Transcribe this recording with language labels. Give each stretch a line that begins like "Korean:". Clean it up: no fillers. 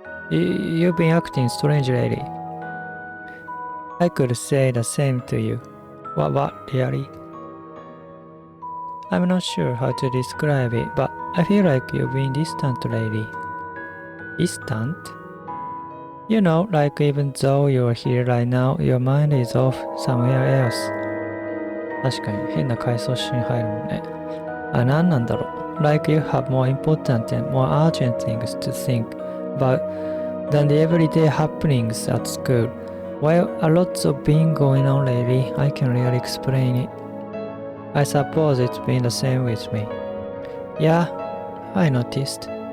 English: You've been acting strange lately. I could say the same to you. What, really? I'm not sure how to describe it, but I feel like you've been distant lately. Distant? You know, like even though you're here right now, your mind is off somewhere else.
Japanese: 確かに変な回想シーン入るもんね。何なんだろう。
English: Like you have more important and more urgent things to think about than the everyday happenings at school. Well, a lot of been going on lately. I can really explain it. I suppose it's been the same with me. Yeah, I noticed.